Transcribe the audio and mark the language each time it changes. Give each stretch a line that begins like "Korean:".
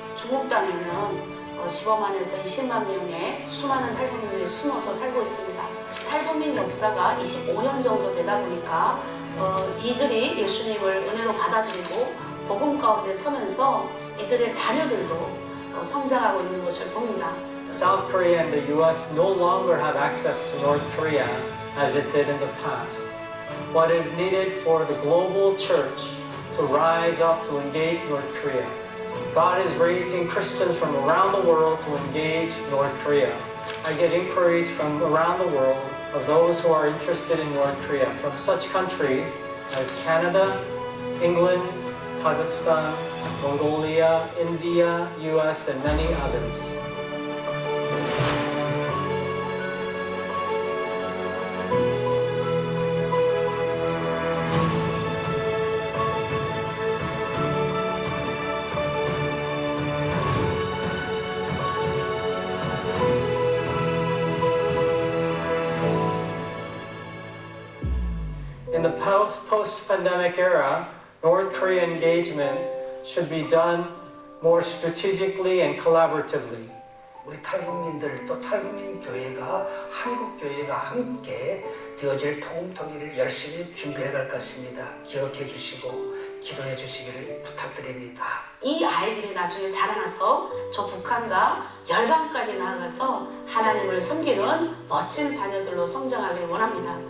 Korean: 중국 땅에는 15만에서 20만 명의 수많은 탈북민이 숨어서 살고 있습니다. 탈북민 역사가 25년 정도 되다 보니까 이들이 예수님을 은혜로 받아들이고 복음 가운데 서면서 이들의 자녀들도 성장하고 있는 것을 봅니다.
English: South Korea and the U.S. no longer have access to North Korea as it did in the past. What is needed for the global church to rise up to engage North Korea? God is raising Christians from around the world to engage North Korea. I get inquiries from around the world of those who are interested in North Korea from such countries as Canada, England, Kazakhstan, Mongolia, India, US, and many others. In the post-pandemic era, North Korea engagement should be done more strategically and collaboratively.
Korean: 우리 탈북민들 또 탈북민 교회가 한국 교회가 함께 되어질 통일을 열심히 준비해 갈 것입니다. 기억해 주시고 기도해 주시기를 부탁드립니다. 이 아이들이 나중에 자라나서 저 북한과 열방까지 나아가서 하나님을 섬기는 멋진 자녀들로 성장하길 원합니다.